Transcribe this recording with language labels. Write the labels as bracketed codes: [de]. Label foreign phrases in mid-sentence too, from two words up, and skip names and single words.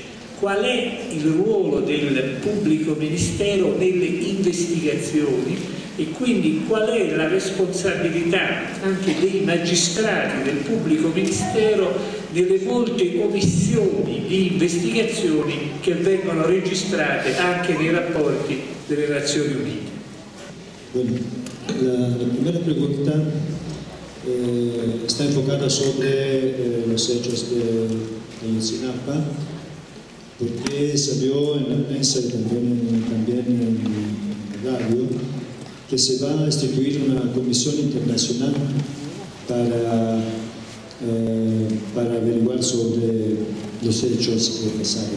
[it] Qual è il ruolo del pubblico ministero nelle investigazioni e quindi qual è la responsabilità anche dei magistrati del pubblico ministero nelle molte omissioni di investigazioni che vengono registrate anche nei rapporti delle Nazioni Unite? [es] Bueno, la primera pregunta está enfocada sobre los hechos de Ayotzinapa, porque salió en la prensa y también en la radio que se va a instituir una comisión internacional para averiguar sobre los hechos que pasaron.